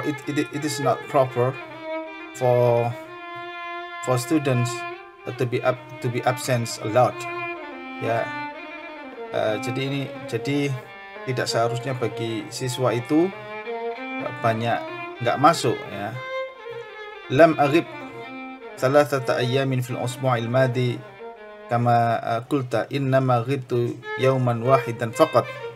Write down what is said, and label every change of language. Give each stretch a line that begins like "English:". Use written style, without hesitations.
English: It is not proper for students to be absent a lot.
Indonesian: Ya, jadi tidak seharusnya bagi siswa itu banyak nggak masuk ya.
Arabic: Lam aghib 3 أيام في الأسبوع الماضي كما قلت إنما غبت يوما واحدا فقط.